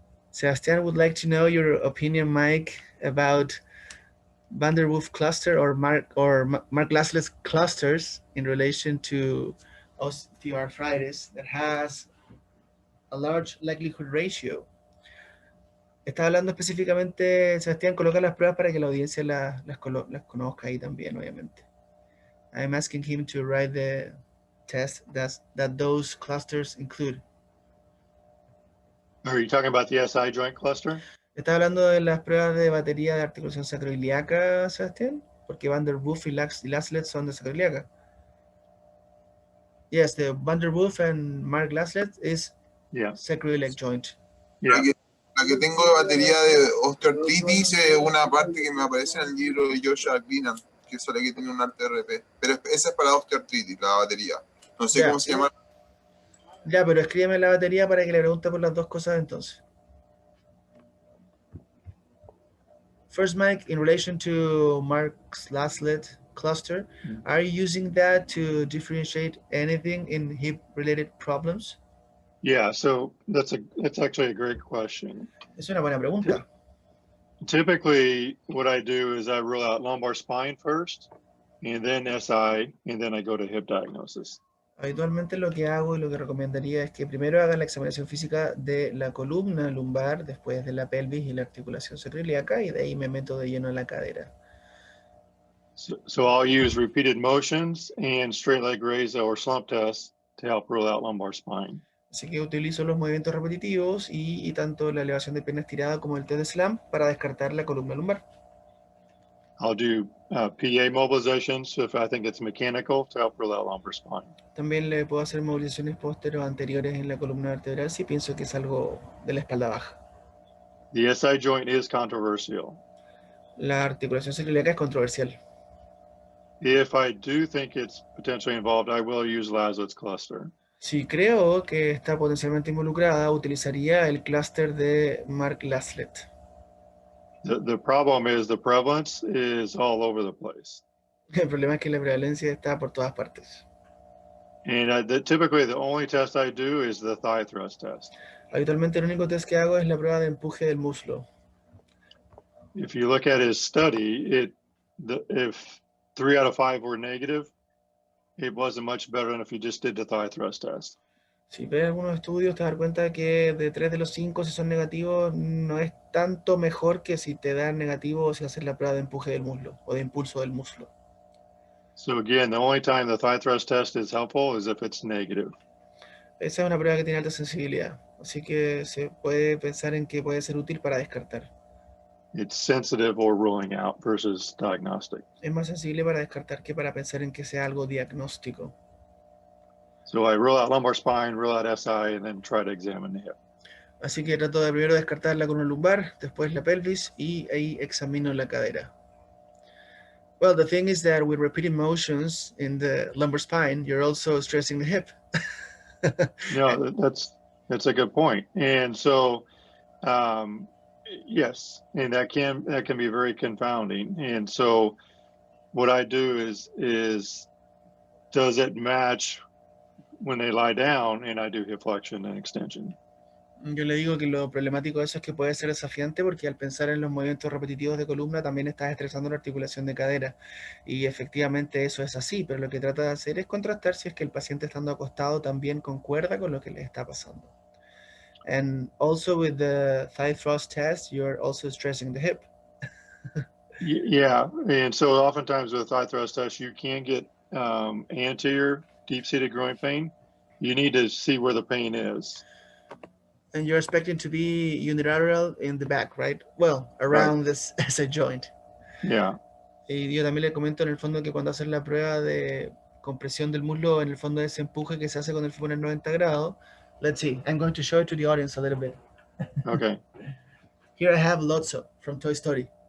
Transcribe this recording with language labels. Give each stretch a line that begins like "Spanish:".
English: Sebastian would like to know your opinion, Mike, about Van der Wolff cluster or Mark Laslet's clusters in relation to osteoarthritis that has a large likelihood ratio.
Spanish: Está hablando específicamente, Sebastián, coloca las pruebas para que la audiencia las conozca ahí también, obviamente.
English: I'm asking him to write the test that those clusters include. Are you talking about the SI joint cluster?
Spanish: ¿Está hablando de las pruebas de batería de articulación sacroiliaca, Sebastián? Porque Van der Wolff y Laslet son de sacroiliaca.
English: Yes, the Van der Wolff and Mark Laslet is sacroiliac joint. Yeah.
Spanish: La que tengo de batería de osteoartritis es una parte que me aparece en el libro de Joshua Greenan, que solo que tiene un arte RP. Pero esa es para osteoartritis, la batería. No sé cómo se llama. Ya, pero escríbeme la batería para que le pregunte por las dos cosas entonces.
English: First, Mike, in relation to Mark's Laslet cluster, are you using that to differentiate anything in hip-related problems? Yeah, so that's actually a great question.
Spanish: Es una buena pregunta.
English: Typically, what I do is I rule out lumbar spine first, and then SI, and then I go to hip diagnosis.
Spanish: Habitualmente lo que hago y lo que recomendaría es que primero hagan la examinación física de la columna lumbar, después de la pelvis y la articulación sacroiliaca, y de ahí me meto de lleno en la cadera.
English: So I'll use repeated motions and straight leg raise or slump tests to help rule out lumbar spine.
Spanish: Así que utilizo los movimientos repetitivos y tanto la elevación de pierna estirada como el test de slam para descartar la columna lumbar.
English: I'll do PA mobilizations if I think it's mechanical to help rule out lumbar spine.
Spanish: También le puedo hacer movilizaciones posteriores o anteriores en la columna vertebral si pienso que es algo de la espalda baja.
English: The SI joint is controversial.
Spanish: La articulación sacroiliaca es controversial.
English: If I do think it's potentially involved, I will use Laslet's cluster.
Spanish: Si creo que está potencialmente involucrada, utilizaría el clúster de Mark Laslet.
English: The problem is the prevalence is all over the place.
Spanish: El problema es que la prevalencia está por todas partes.
English: And typically the only test I do is the thigh thrust test.
Spanish: Habitualmente el único test que hago es la prueba de empuje del muslo.
English: If you look at his study, if 3 out of 5 were negative, it wasn't much better than if you just did the thigh thrust test.
Spanish: Si ves algunos estudios, te das cuenta que de 3 de los 5, si son negativos, no es tanto mejor que si te dan negativo o si haces la prueba de empuje del muslo o de impulso del muslo.
English: So again, the only time the thigh thrust test is helpful is if it's negative.
Spanish: Esa es una prueba que tiene alta sensibilidad, así que se puede pensar en que puede ser útil para descartar.
English: It's sensitive or ruling out versus diagnostic.
Spanish: Es más sensible para descartar que para pensar en que sea algo diagnóstico.
English: So I rule out lumbar spine, rule out SI, and then try to examine the hip.
Spanish: Así que trato de primero descartar la columna lumbar, después la pelvis y ahí examino la cadera.
English: Well, the thing is that with repeated motions in the lumbar spine, you're also stressing the hip. No, that's a good point. And so, yes, and that can be very confounding. And so, what I do is does it match when they lie down, and I do hip flexion and extension.
Spanish: Yo le digo que lo problemático de eso es que puede ser desafiante porque al pensar en los movimientos repetitivos de columna también estás estresando la articulación de cadera y efectivamente eso es así, pero lo que trata de hacer es contrastar si es que el paciente estando acostado también concuerda con lo que le está pasando.
English: And also with the thigh thrust test, you're also stressing the hip. Yeah, and so oftentimes with thigh thrust test, you can get anterior deep-seated groin pain. You need to see where the pain is. And you're expecting to be unilateral in the back, right? Well, around this SI joint. Yeah.
Spanish: Y yo también le comento en el fondo que cuando hacen la prueba de compresión del muslo, en el fondo ese empuje que se hace con el fémur en 90 grados.
English: Let's see, I'm going to show it to the audience a little bit. Okay. Here I have Lotso from Toy Story.